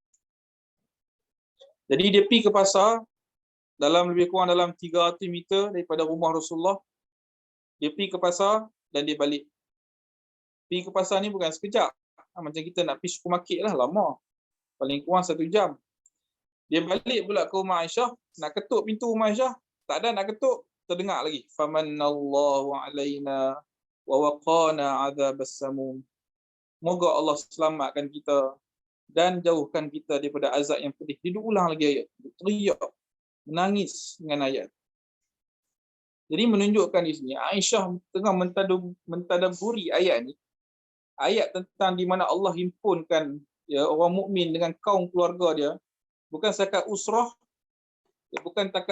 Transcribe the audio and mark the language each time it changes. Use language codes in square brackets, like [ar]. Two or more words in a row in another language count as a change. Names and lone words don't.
[ms] Jadi dia pergi ke pasar lebih kurang dalam 300 meter daripada rumah Rasulullah. Dia pergi ke pasar dan dia balik. Pergi ke pasar ni bukan sekejap. Macam kita nak pergi supermarket lah, lama. Paling kurang 1 jam. Dia balik pula ke rumah Aisyah, nak ketuk pintu rumah Aisyah, tak ada nak ketuk, terdengar lagi. [ar] فمن الله علينا ووقانا عذاب السموم. [ms] Moga Allah selamatkan kita dan jauhkan kita daripada azab yang pedih. Dia ulang lagi ayat. Dia teriak, menangis dengan ayat. Jadi menunjukkan di sini Aisyah tengah mentadaburi ayat ni. Ayat tentang di mana Allah himpunkan ya orang mukmin dengan kaum keluarga dia, bukan setakat usrah, bukan setakat